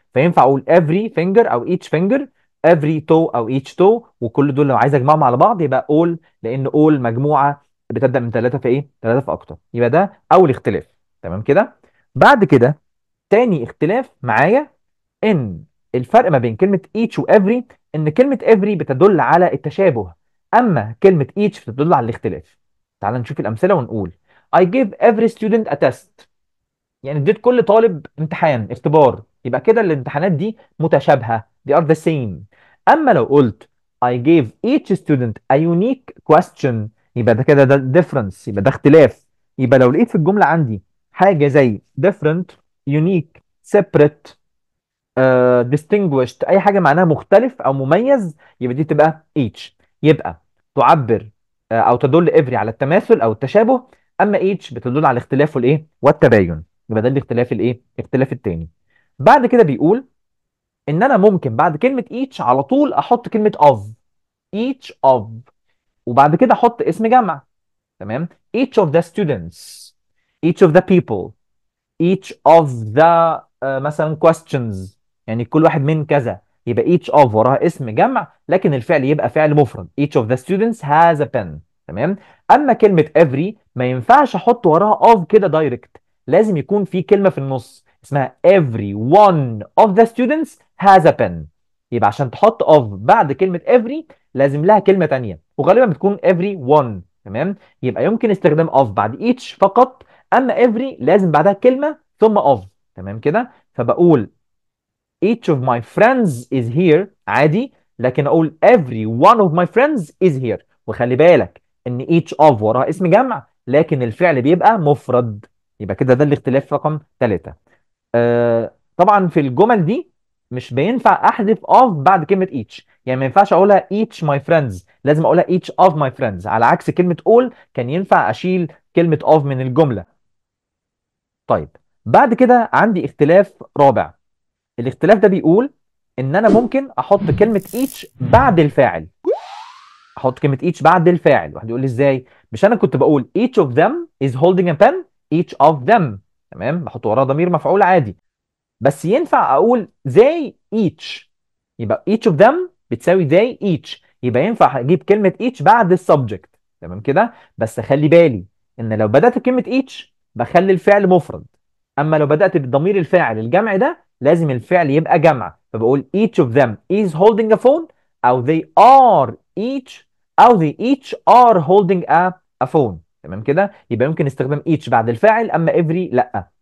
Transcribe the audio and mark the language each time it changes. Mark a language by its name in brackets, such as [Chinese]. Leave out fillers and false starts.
[Arabic] فينفع اقول [English] every finger [Arabic] او [English] each finger، every toe [Arabic] او [English] each toe، [Arabic] وكل دول لو عايز اجمعهم على بعض يبقى all، لان all مجموعه بتبدا من ثلاثه في ايه، ثلاثه في اكتر. يبقى ده اول اختلاف. تمام كده. بعد كده تاني اختلاف معايا ان الفرق ما بين كلمه each و every ان كلمه every بتدل على التشابه، اما كلمه each بتدل على الاختلاف. تعال نشوف الامثله ونقول [English] I give every student a test. [Arabic] يعني اديت كل طالب امتحان اختبار، يبقى كده الامتحانات دي متشابهه، [English] they are the same. [Arabic] اما لو قلت [English] I gave each student a unique question [Arabic] يبقى ده كده ده difference، يبقى ده اختلاف. يبقى لو لقيت في الجمله عندي حاجه زي different، unique، separate، distinguished، اي حاجه معناها مختلف او مميز، يبقى دي تبقى each. يبقى تعبر او تدل every على التماثل او التشابه، اما each بتدل على الاختلاف والايه والتباين. يبقى ده الاختلاف الايه، الاختلاف التاني. بعد كده بيقول ان انا ممكن بعد كلمه each على طول احط كلمه of، each of، وبعد كده احط اسم جمع. تمام. [English] each of the students، each of the people، each of the مثلا questions، [Arabic] يعني كل واحد من كذا. يبقى [English] each of وراها اسم جمع لكن الفعل يبقى فعل مفرد، each of the students has a pen. [Arabic] تمام. اما كلمة every ما ينفعش احط وراها of كده دايركت، لازم يكون في كلمة في النص اسمها [English] every one of the students has a pen. [Arabic] يبقى عشان تحط of بعد كلمة every لازم لها كلمة تانية، وغالبا بتكون every one. تمام. يبقى يمكن استخدام of بعد each فقط، اما every لازم بعدها كلمة ثم of. تمام كده. فبقول [English] each of my friends is here [Arabic] عادي، لكن اقول [English] every one of my friends is here. [Arabic] وخلي بالك ان each of وراها اسم جمع لكن الفعل بيبقى مفرد. يبقى كده ده الاختلاف رقم 3. طبعا في الجمل دي مش بينفع احذف of بعد كلمة each، يعني ما ينفعش اقولها [English] each my friends، [Arabic] لازم اقولها [English] each of my friends، [Arabic] على عكس كلمة all كان ينفع اشيل كلمة of من الجملة. طيب بعد كده عندي اختلاف رابع. الاختلاف ده بيقول ان انا ممكن احط كلمة each بعد الفاعل. احط كلمة each بعد الفاعل. واحد يقول لي ازاي؟ مش انا كنت بقول [English] each of them is holding a pen، [Arabic] each of them. تمام. بحط وراه ضمير مفعول عادي. بس ينفع اقول [English] they each، [Arabic] يبقى [English] each of them [Arabic] بتساوي they each، يبقى ينفع اجيب كلمة each بعد السبجكت. تمام كده. بس خلي بالي ان لو بدأت بكلمة each بخلي الفعل مفرد، اما لو بدأت بالضمير الفاعل الجمع ده لازم الفعل يبقى جمع. فبقول [English] each of them is holding a phone، او they are each او they each are holding a phone. [Arabic] تمام كده، يبقى يمكن استخدام each بعد الفاعل، اما every لا.